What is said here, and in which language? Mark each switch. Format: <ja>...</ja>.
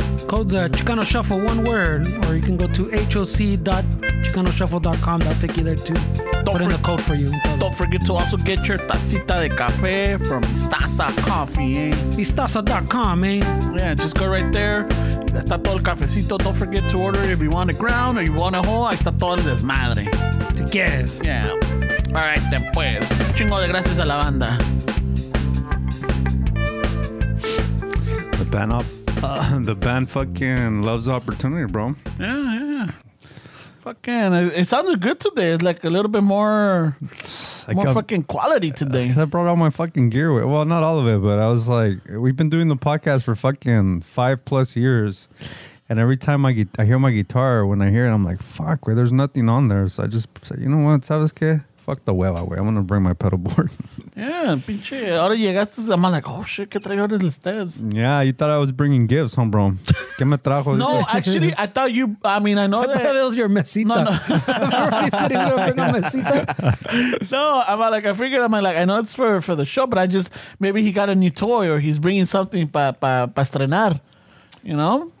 <en>Code's Chicano Shuffle, one word, or you can go to hoc.chicanoshuffle.com. That'll take you there too. Put in the code for you. Don't forget to also get your tacita de café from Istaza Coffee, eh? Istaza.com, eh? Yeah, just go right there.</en> <es>Está todo el cafecito.</es> <en>Don't forget to order if you want it ground or you want it whole.</en> <es>Ahí está todo el desmadre. Si quieres.</es> <en>Yeah. All right, then pues.</en> <es>Chingo de gracias a la banda.</es> <en>The band fucking loves the opportunity, bro. Yeah. Fucking, it sounded good today. It's like a little bit more fucking quality today. I brought all my fucking gear with. Well, not all of it, but I was like, we've been doing the podcast for fucking 5+ years. And every time I hear my guitar, when I hear it, I'm like, fuck, there's nothing on there. So I just say, you know what,</en> <es>¿sabes qué?</es> <en>Fuck the hueva, güey. I'm going to bring my pedal board. Yeah, pinche.</en> <es>Ahora llegaste,</es> <en>I'm like, oh shit,</en> <es>¿qué traigo en los steps?</es> <en>Yeah, you thought I was bringing gifts, huh, bro?</en> <es>¿Qué me trajo?</es> <en>No, actually, I thought you, I thought it was your mesita. No. Remember he said he's going to bring a mesita? No, I figured, I know it's for the show, but maybe he got a new toy or he's bringing something</en> <es>pa estrenar,</es> <en>you know?</en>